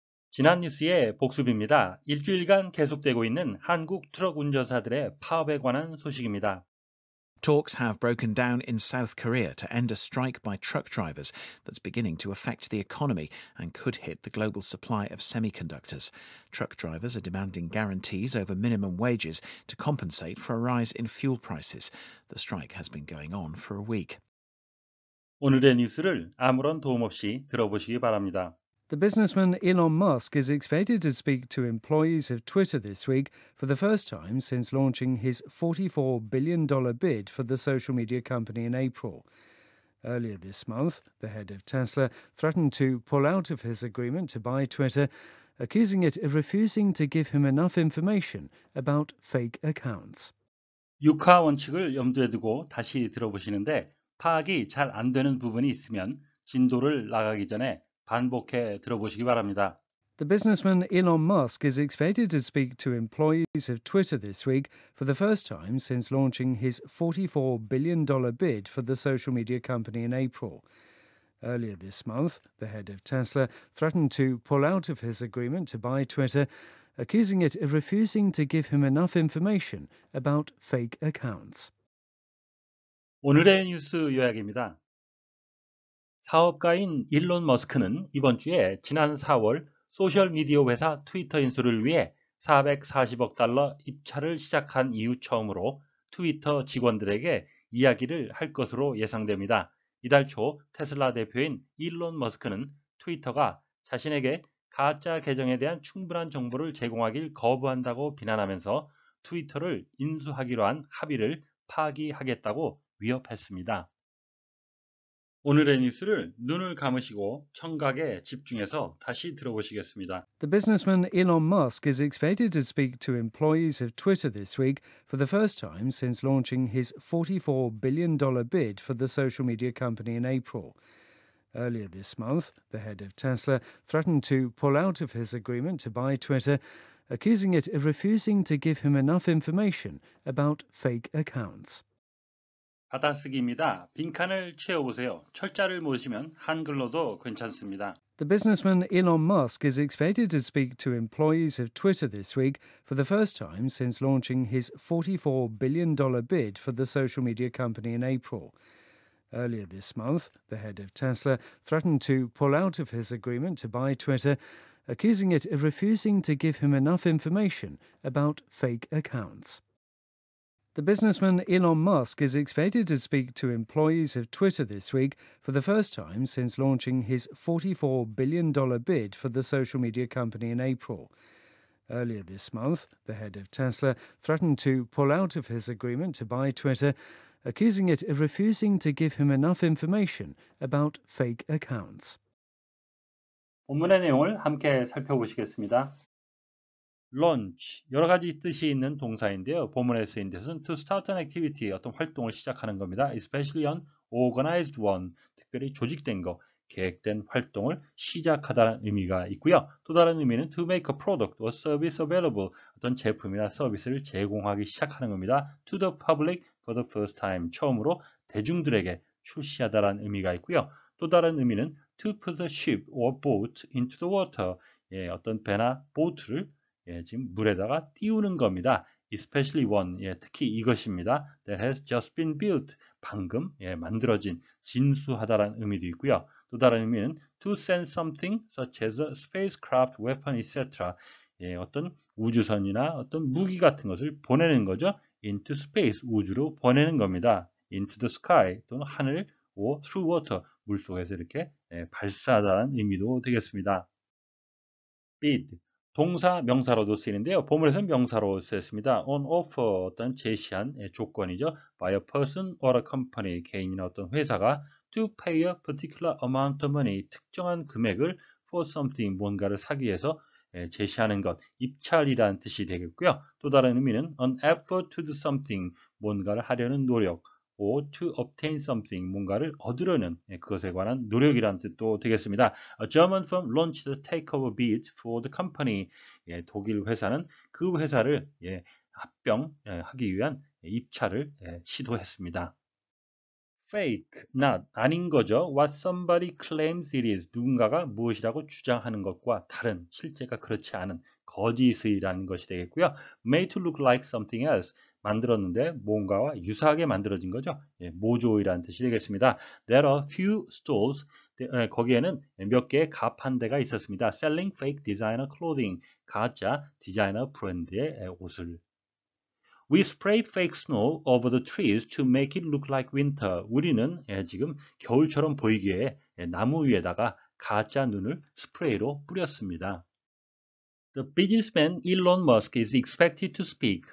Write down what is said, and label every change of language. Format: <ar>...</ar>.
<ko>지난 뉴스의 복습입니다. 일주일간 계속되고 있는 한국 트럭 운전사들의 파업에 관한 소식입니다.</ko> <en>Talks have broken down in South Korea to end a strike by truck drivers that's beginning to affect the economy and could hit the global supply of semiconductors. Truck drivers are demanding guarantees over minimum wages to compensate for a rise in fuel prices. The strike has been going on for a week.</en> <ko>오늘의 뉴스를 아무런 도움 없이 들어보시기 바랍니다.</ko> <en>The businessman Elon Musk is expected to speak to employees of Twitter this week for the first time since launching his $44 billion bid for the social media company in April. Earlier this month, the head of Tesla threatened to pull out of his agreement to buy Twitter, accusing it of refusing to give him enough information about fake accounts.</en> <ko>육하 원칙을 염두에 두고 다시 들어보시는데 파악이 잘 안 되는 부분이 있으면 진도를 나가기 전에 반복해 들어보시기 바랍니다.</ko> <en>The businessman Elon Musk is expected to speak to employees of Twitter this week for the first time since launching his $44 billion bid for the social media company in April. Earlier this month, the head of Tesla threatened to pull out of his agreement to buy Twitter, accusing it of refusing to give him enough information about fake accounts.</en> <ko>오늘의 뉴스 요약입니다. 사업가인 일론 머스크는 이번 주에 지난 4월 소셜미디어 회사 트위터 인수를 위해 440억 달러 입찰을 시작한 이후 처음으로 트위터 직원들에게 이야기를 할 것으로 예상됩니다. 이달 초 테슬라 대표인 일론 머스크는 트위터가 자신에게 가짜 계정에 대한 충분한 정보를 제공하길 거부한다고 비난하면서 트위터를 인수하기로 한 합의를 파기하겠다고 위협했습니다. 오늘의 뉴스를 눈을 감으시고 청각에 집중해서 다시 들어보시겠습니다.</ko> <en>The businessman Elon Musk is expected to speak to employees of Twitter this week for the first time since launching his $44 billion bid for the social media company in April. Earlier this month, the head of Tesla threatened to pull out of his agreement to buy Twitter, accusing it of refusing to give him enough information about fake accounts.</en> <ko>받아쓰기입니다. 빈칸을 채워보세요. 철자를 모으시면 한글로도 괜찮습니다.</ko> <en>The businessman Elon Musk is expected to speak to employees of Twitter this week for the first time since launching his $44 billion bid for the social media company in April. Earlier this month, the head of Tesla threatened to pull out of his agreement to buy Twitter, accusing it of refusing to give him enough information about fake accounts. The businessman Elon Musk is expected to speak to employees of Twitter this week for the first time since launching his $44 billion bid for the social media company in April. Earlier this month, the head of Tesla threatened to pull out of his agreement to buy Twitter, accusing it of refusing to give him enough information about fake accounts.</en> <ko>본문의 내용을 함께 살펴보시겠습니다. launch, 여러 가지 뜻이 있는 동사인데요. 본문에 쓰인 뜻은</ko> <en>to start an activity,</en> <ko>어떤 활동을 시작하는 겁니다.</ko> <en>especially an organized one,</en> <ko>특별히 조직된 거, 계획된 활동을 시작하다는 의미가 있고요. 또 다른 의미는</ko> <en>to make a product or service available,</en> <ko>어떤 제품이나 서비스를 제공하기 시작하는 겁니다.</ko> <en>to the public for the first time,</en> <ko>처음으로 대중들에게 출시하다라는 의미가 있고요. 또 다른 의미는</ko> <en>to put a ship or boat into the water,</en> <ko>어떤 배나 보트를 지금 물에다가 띄우는 겁니다.</ko> <en>especially one,</en> <ko>특히 이것입니다.</ko> <en>that has just been built,</en> <ko>방금 만들어진, 진수하다라는 의미도 있고요. 또 다른 의미는</ko> <en>to send something such as a spacecraft, weapon, etc.</en> <ko>어떤 우주선이나 어떤 무기 같은 것을 보내는 거죠.</ko> <en>into space,</en> <ko>우주로 보내는 겁니다.</ko> <en>into the sky,</en> <ko>또는 하늘,</ko> <en>or through water,</en> <ko>물속에서 이렇게 발사하다는 의미도 되겠습니다. bid, 동사, 명사로도 쓰이는데요. 본문에서는 명사로 쓰였습니다.</ko> <en>on offer,</en> <ko>어떤 제시한 조건이죠.</ko> <en>by a person or a company,</en> <ko>개인이나 어떤 회사가</ko> <en>to pay a particular amount of money,</en> <ko>특정한 금액을</ko> <en>for something,</en> <ko>뭔가를 사기 위해서 제시하는 것, 입찰이라는 뜻이 되겠고요. 또 다른 의미는</ko> <en>an effort to do something,</en> <ko>뭔가를 하려는 노력,</ko> <en>or to obtain something,</en> <ko>뭔가를 얻으려는 그것에 관한 노력이라는 뜻도 되겠습니다.</ko> <en>A German firm launched a takeover bid for the company.</en> <ko>독일 회사는 그 회사를 합병하기 위한 입찰을 시도했습니다. fake, not 아닌 거죠.</ko> <en>What somebody claims it is.</en> <ko>누군가가 무엇이라고 주장하는 것과 다른, 실제가 그렇지 않은 거짓이라는 것이 되겠고요.</ko> <en>made to look like something else.</en> <ko>만들었는데 뭔가와 유사하게 만들어진 거죠. 예, 모조이라는 뜻이 되겠습니다.</ko> <en>There are few stores.</en> <ko>거기에는 몇 개의 가판대가 있었습니다.</ko> <en>Selling fake designer clothing.</en> <ko>가짜 디자이너 브랜드의 옷을.</ko> <en>We sprayed fake snow over the trees to make it look like winter.</en> <ko>우리는 지금 겨울처럼 보이기에 나무 위에다가 가짜 눈을 스프레이로 뿌렸습니다.</ko> <en>The businessman Elon Musk is expected to speak.</en>